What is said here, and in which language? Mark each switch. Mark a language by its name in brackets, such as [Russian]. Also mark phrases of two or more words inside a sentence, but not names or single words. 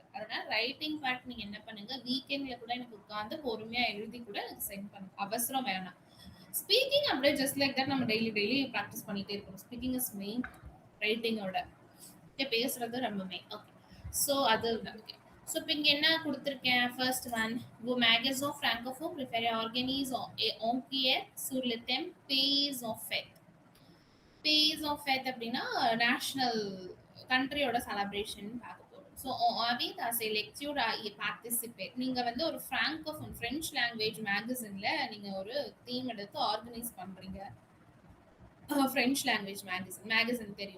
[Tamil] அதனால [English] writing part [Tamil] நீங்க என்ன பண்ணுங்க வீக்கெண்ட்ல கூட எனக்கு உட்கார்ந்து பொறுமையா எழுதி கூட எனக்கு சென்ட் பண்ணுங்க. அவசரம் வேணாம். ஸ்பீக்கிங் அப்படியே [English] just like that [Tamil] நம்ம [English] daily practice [Tamil] பண்ணிட்டே இருக்கணும். [English] speaking is main [Tamil] ரைட்டிங்கோட. பேசுறது ரொம்ப மெயின். ஓகே. ஸோ அது ஓகே. ஸோ இப்போ இங்கே என்ன கொடுத்துருக்கேன் [English] first one [French] वो magasin francophone préféré organise et enquête sur le thème pays en fête. pays en fête [Tamil] அப்படின்னா நேஷனல் கண்ட்ரியோட செலப்ரேஷன் பார்க்க போகிறோம். ஸோ அவித் அஸ் எ லெக்சர் பார்ட்டிசிபேட் நீங்கள் வந்து ஒரு [English] francophone French language [Tamil] மேகசினில் நீங்கள் ஒரு தீம் எடுத்து ஆர்கனைஸ் பண்ணுறீங்க. [English] French language magazine [Tamil] தெரியும்.